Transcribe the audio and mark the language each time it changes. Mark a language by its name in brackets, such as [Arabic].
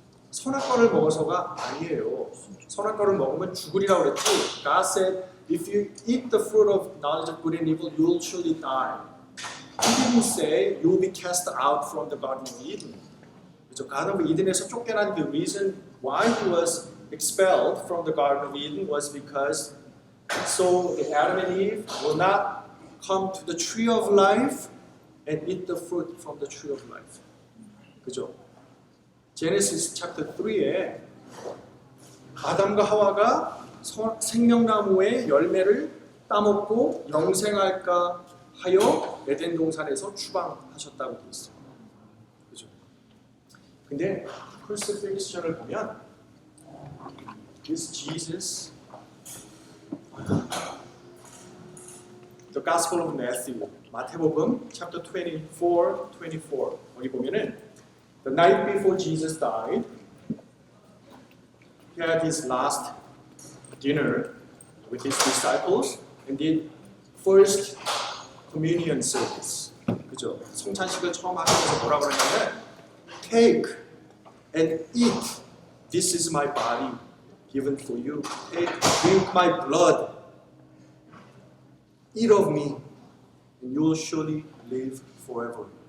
[Korean] 선악과를 먹어서가 아니에요. 선악과를 먹으면 죽으리라고 그랬지. [English] God said, if you eat the fruit of knowledge of good and evil, you will surely die. He didn't say you will be cast out from the Garden of Eden. [Korean] 그렇죠? [English] Garden of Eden에서 [Korean] 쫓겨난 [English] the reason why he was expelled from the Garden of Eden was because So Adam and Eve will not come to the tree of life and eat the fruit from the tree of life. [Korean] 그죠? Genesis chapter 3에 아담과 하와가 생명나무의 열매를 따먹고 영생할까 하여 에덴 동산에서 추방하셨다고 되어 있어요. 그죠? [English] 근데 crucifixion을 보면 this Jesus, the Gospel of Matthew, [Korean] 마태복음 chapter 24 거기 보면은 [English] the night before Jesus died, he had his last dinner with his disciples and did first communion service. [Korean] 그죠? 성찬식을 처음 하시면서 뭐라고 그러냐면 [English] take and eat. This is my body given for you. Take, drink my blood. Eat of me and you will surely live forever.